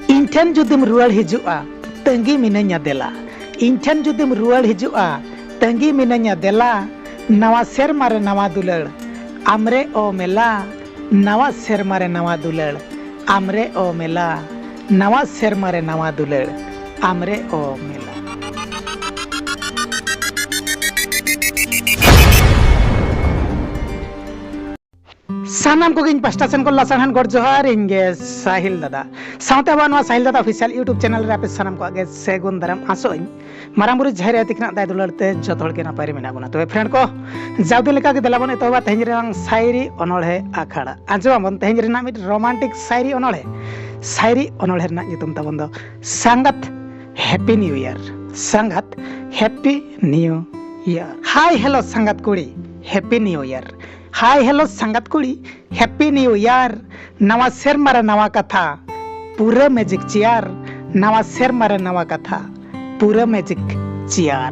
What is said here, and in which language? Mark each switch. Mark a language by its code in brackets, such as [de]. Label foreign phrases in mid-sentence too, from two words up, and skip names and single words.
[sat] इन जुदिम रुआड़ हिजुआ तंगी मिनैया देला इन जुदिम रुआड़ हिजुआ तंगी मिनैया देला नवा सेरमा रे नवा दुलड़ आमरे ओ मेला नवा सेरमा रे नवा दुलड़ आमरे ओ मेला नवा सेरमा रे नवा दुलड़ आमरे ओ मेला। सानाम को पास्टा सेन को लासान गड़ जोहार इंगे साहिल दादा साउते बानवा साहिल दादा [en] official YouTube [sat] चैनल रे आपे सानाम को आगे सेगुन दाराम आसो माराम बुरु झेरे अतिकना दाय दुलड़ते जत हड़ के नापाय रे मेना गुना तबे फ्रेंड को जावदे लेका के देलाबन एतोबा तेहन रेंग शायरी अनोळे आखाड़ा आजोबन तेहन रेना मिट रोमांटिक शायरी अनोळे रेना नितुम ताबन दो संगत [en] Happy New Year [sat] संगत [en] Happy New Year. hi hello [sat] संगत कुड़ी [en] Happy New Year. hi hello [sat] संगत कुड़ी [en] Happy New Year. [sat] नवा सेरमा रे नवा कथा पूरा [en] magic chair [sat] नवा सेरमा रे नवा कथा पूरा [en] magic chair.